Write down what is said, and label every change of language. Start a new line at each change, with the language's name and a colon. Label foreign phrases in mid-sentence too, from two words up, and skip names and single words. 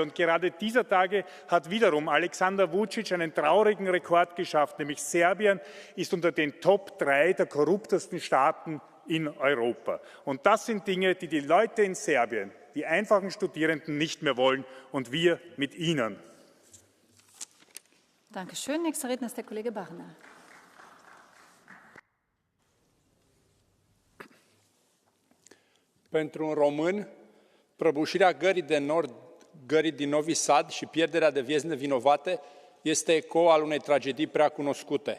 German: Und gerade dieser Tage hat wiederum Alexander Vučić einen traurigen Rekord geschafft, nämlich Serbien ist unter den Top 3 der korruptesten Staaten in Europa. Und das sind Dinge, die die Leute in Serbien, die einfachen Studierenden nicht mehr wollen und wir mit ihnen. Dankeschön. Nächster Redner ist der Kollege Barna.
Romanian: Pentru un român, prăbușirea gării de nord, gării din Novi Sad și pierderea de vieți nevinovate este ecou al unei tragedii prea cunoscute.